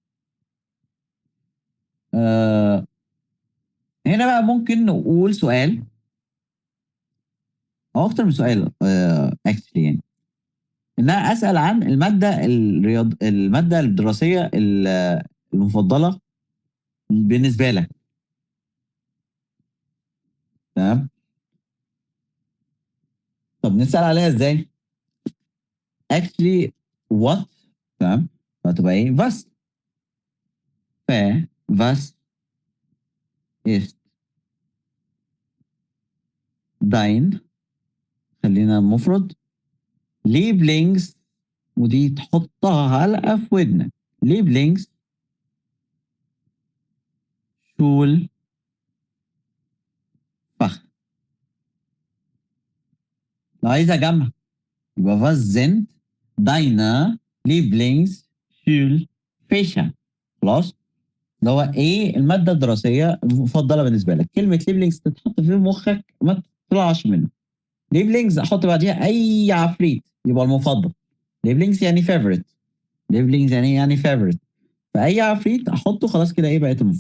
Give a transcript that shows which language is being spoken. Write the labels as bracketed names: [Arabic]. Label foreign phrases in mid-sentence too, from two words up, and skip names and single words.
[Arabic] آه هنا بقى ممكن نقول سؤال او اكتر من سؤال اكشلي يعني، ان انا اسال عن الماده الدراسيه المفضله بالنسبه لك. تمام، طب نسال عليها ازاي؟ [English] actually what. [Arabic] تمام، فهتبقى ايه was. [German] ف was ist dein، [Arabic] خلينا مفرد، lieblings، ودي تحطها علقة في ودنك. [German] lieblings Schulfach. [Arabic] لو عايز اجمع يبقى [German] was sind deine Lieblingsschulfächer. [Arabic] خلاص، اللي هو ايه المادة الدراسية المفضلة بالنسبة لك. كلمة lieblings تتحط في مخك ما تطلعش منه. ليبلينجز احط بعديها اي عفريت يبقى المفضل. ليبلينجز يعني فيفورت، ليبلينجز يعني فيفورت، فاي عفريت احطه خلاص كده ايه بقيت المفضل.